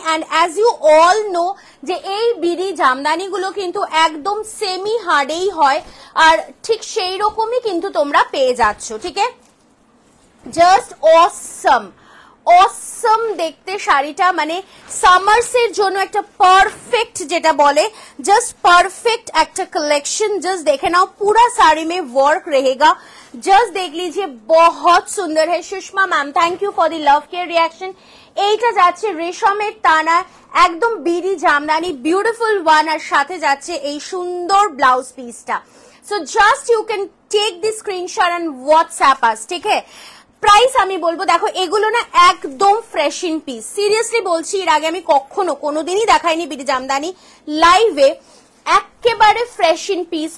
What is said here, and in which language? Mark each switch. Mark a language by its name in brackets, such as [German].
[English] and as you all know [Bangla] যে এই BD Jamdani গুলো কিন্তু একদম সেমি হার্ডেই হয়, আর ঠিক সেই রকমই কিন্তু তোমরা পেয়ে যাচ্ছ, ঠিক আছে। জাস্ট অসম অসম দেখতে শাড়িটা, মানে সামার্সের জন্য একটা পারফেক্ট, যেটা বলে জাস্ট পারফেক্ট একটা कलेक्शन। [Hindi] जस्ट देखे नाओ पूरा साड़ी में वर्क रहेगा, जस्ट देख लीजिए बहुत सुंदर है। [English] Sushma ma'am thank you for the love care reaction. [Bangla] এইটা যাচ্ছে রেশমের টানা, একদম বিডি জামদানি, বিউটিফুল ওয়ান, আর সাথে যাচ্ছে এই সুন্দর ব্লাউজ পিসটা। [English] so just you can take the screenshot and WhatsApp us, [Bangla] ঠিক আছে। প্রাইস আমি বলবো, দেখো এগুলো না একদম ফ্রেশ ইন পিস, সিরিয়াসলি বলছি, এর আগে আমি কখনো কোনোদিনই দেখাইনি বিডি জামদানি লাইভে, একেবারে ফ্রেশ ইন পিস।